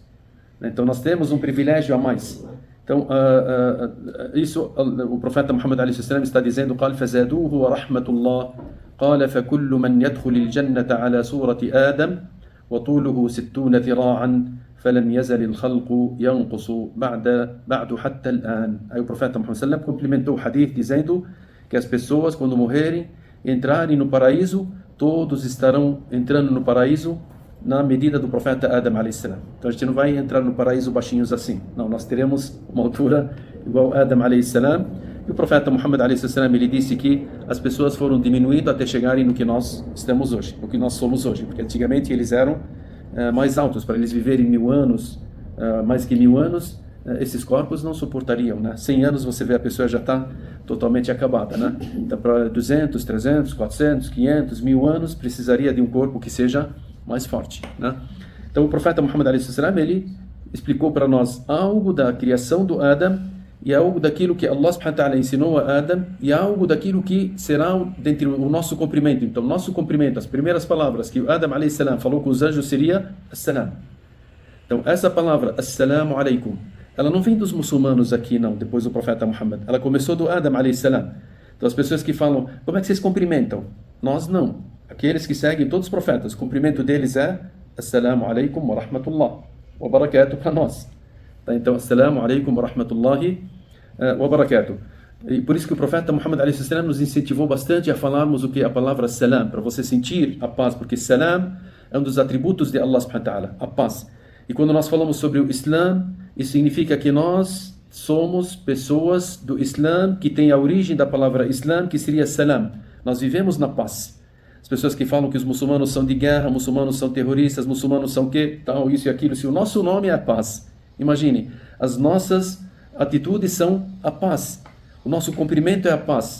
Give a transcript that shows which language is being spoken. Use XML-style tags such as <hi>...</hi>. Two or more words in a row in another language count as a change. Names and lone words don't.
<pt>Então nós temos um privilégio a mais. Então isso o profeta Muhammad</pt> <ar>عليه السلام</ar> <pt>está dizendo:</pt> <ar>قال فزادوه ورحمة الله قال فكل من يدخل الجنة على صورة آدم وطوله 60 ذراعا فلم يزل الخلق ينقص بعد حتى الآن.</ar> <pt>Aí o profeta Muhammad sallam complementou o hadith dizendo que as pessoas, quando morrerem, entrarem no paraíso, todos estarão entrando no paraíso na medida do profeta Adam</pt> <ar>عليه السلام.</ar> <pt>Então a gente não vai entrar no paraíso baixinhos assim. Não, nós teremos uma altura igual a Adam</pt> <ar>عليه السلام.</ar> <pt>E o profeta Muhammad</pt> <ar>عليه السلام,</ar> <pt>ele disse que as pessoas foram diminuindo até chegarem no que nós estamos hoje, no que nós somos hoje, porque antigamente eles eram mais altos, para eles viverem 1000 anos, mais que 1000 anos, esses corpos não suportariam, né? 100 anos você vê a pessoa já está totalmente acabada, né? Então para 200, 300, 400, 500, 1000 anos precisaria de um corpo que seja mais forte, né? Então o profeta Muhammad</pt> <ar>عليه السلام,</ar> <pt>ele explicou para nós algo da criação do Adam e algo daquilo que Allah</pt> <ar>سبحانه وتعالى</ar> <pt>ensinou a Adam e algo daquilo que será dentro do nosso cumprimento. Então nosso cumprimento, as primeiras palavras que o Adam</pt> <ar>عليه السلام</ar> <pt>falou com os anjos seria Assalam. Então essa palavra</pt> <ar>السلام عليكم,</ar> <pt>ela não vem dos muçulmanos aqui não, depois do profeta Muhammad. Ela começou do Adam</pt> <ar>عليه السلام.</ar> <pt>Então as pessoas que falam: como é que vocês cumprimentam? Nós não. Aqueles que seguem todos os profetas, o cumprimento deles é</pt> <ar>السلام عليكم ورحمة الله وبركاته</ar> <pt>para nós. Então,</pt> <ar>السلام عليكم ورحمة الله وبركاته.</ar> <pt>E por isso que o profeta Muhammad</pt> <ar>عليه السلام</ar> <pt>nos incentivou bastante a falarmos o que é a palavra salam, para você sentir a paz, porque salam é um dos atributos de Allah</pt> <ar>سبحانه وتعالى,</ar> <pt>a paz. E quando nós falamos sobre o Islã, isso significa que nós somos pessoas do Islã, que tem a origem da palavra Islã, que seria salam. Nós vivemos na paz. As pessoas que falam que os muçulmanos são de guerra, muçulmanos são terroristas, muçulmanos são que tal, isso e aquilo, se o nosso nome é a paz, imagine, as nossas atitudes são a paz, o nosso cumprimento é a paz.</pt>